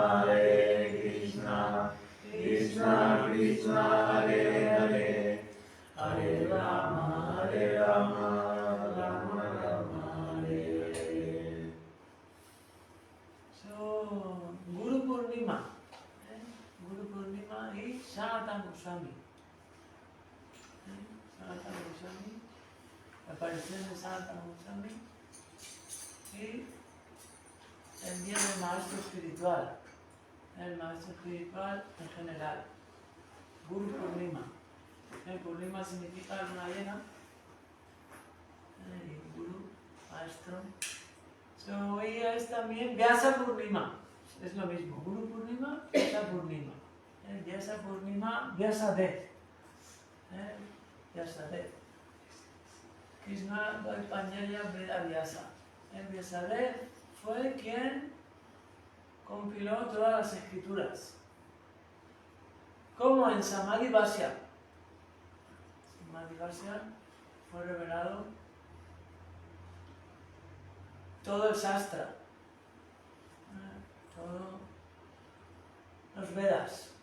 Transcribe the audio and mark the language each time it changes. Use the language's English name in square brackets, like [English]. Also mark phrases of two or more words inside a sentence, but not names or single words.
[Sanskrit] Krishna Krishna Hare Hare Hare Rama, Rama Rama, Hare Hare. [English] So, Guru Purnima, Guru Purnima is Sanatana Goswami. Sanatana Goswami, [Spanish] la aparición de Sanatana Goswami y el día del maestro espiritual, el maestro espiritual en general, Guru Purnima. El Purnima significa luna llena, y Guru, maestro. So, ella es también Vyasa Purnima, es lo mismo, Guru Purnima, Vyasa Purnima. Vyasa Purnima, Vyasadeva. Vyasadeva. Krishna Dvaipanjaya Veda Vyasa. Vyasadeva fue quien compiló todas las escrituras. Como en Samadhi Bhashya. Samadhi Bhashya fue revelado todo el Shastra, todos los Vedas.